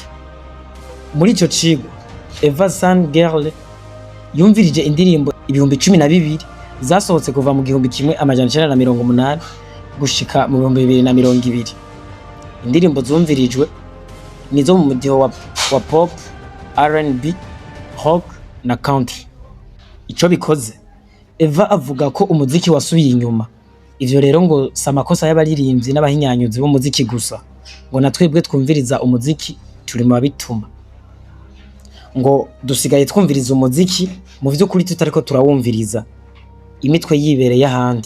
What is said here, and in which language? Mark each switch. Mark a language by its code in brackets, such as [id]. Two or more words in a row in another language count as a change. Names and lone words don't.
[rn] Muri ico cigwa Eva Zangerle yumvirije indirimbo 12,000 zasohotse kuva mu 1980 gushika mu 2020. Indirimbo zumvirijwe nizo mu mudiho wa pop, R&B, rock na country. Ico bikoze, Eva avuga ko umuziki wasubiye inyuma. Ivyo rero ngo samakosa y'abaririmbyi n'abahinyanyuzi b'umuziki gusa, ngo natwebwe twumviriza umuziki turi mu babituma. Ngo dusigaye twumviriza umuziki mu vy'ukuri tutariko turawumviriza, imitwe yibereye ahandi.